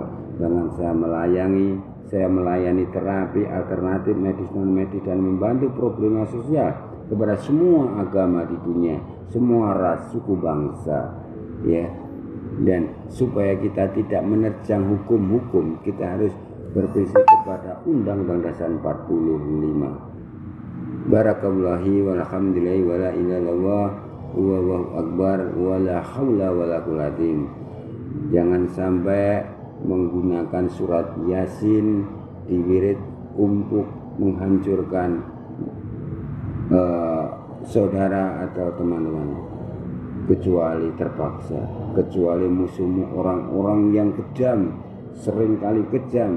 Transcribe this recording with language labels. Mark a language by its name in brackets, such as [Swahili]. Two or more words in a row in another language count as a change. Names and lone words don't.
[Indonesian] Dengan saya melayani terapi alternatif medis non medis dan membantu problema sosial kepada semua agama di dunia, semua ras, suku, bangsa ya. Dan supaya kita tidak menerjang hukum-hukum, kita harus berprinsip kepada Undang-Undang Dasar 45. [Arabic] بارك الله والحمد لله ولا إله إلا الله والله أكبر ولا حول ولا قوة. [Indonesian] Jangan sampai menggunakan surat Yasin di wirid untuk menghancurkan saudara atau teman-teman, kecuali terpaksa, kecuali musuhmu orang-orang yang kejam, seringkali kejam.